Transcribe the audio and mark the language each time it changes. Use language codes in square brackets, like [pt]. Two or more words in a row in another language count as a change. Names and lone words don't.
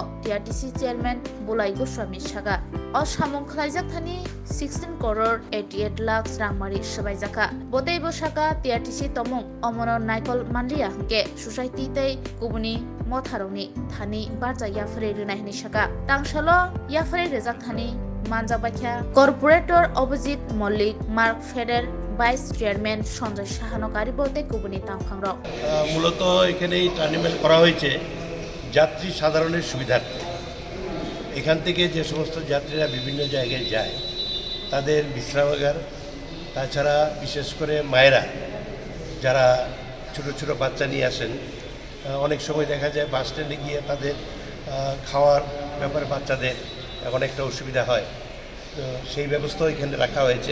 [trp] TRTC chairman Bulai Goswami saga o samung khlaijak thani 16 crore 88 lakh rangmari sabaijaka botei bosaka TRTC tomung omono naikol mandia hangke society tei kubuni motharoni thani barja yafrei rwnai saka tangshalo yafrei rejak thani manja bakhya corporator Abhijit Mollik Mark Feder [en] vice chairman [trp] সঞ্জয় সাহানকারী বলতে কুবনি তামখাংরক [bn] মূলত এখানে এই টার্মিনাল করা হয়েছে যাত্রী সাধারণের সুবিধার্থে। এখান থেকে যে সমস্ত যাত্রীরা বিভিন্ন জায়গায় যায় তাদের বিশ্রামাগার, তাছাড়া বিশেষ করে মায়েরা যারা ছোট ছোট বাচ্চা নিয়ে আসেন, অনেক সময় দেখা যায় বাস স্ট্যান্ডে গিয়ে তাদের খাওয়ার ব্যাপারে বাচ্চাদের অনেকটা অসুবিধা হয়, তো সেই ব্যবস্থাও এখানে রাখা হয়েছে।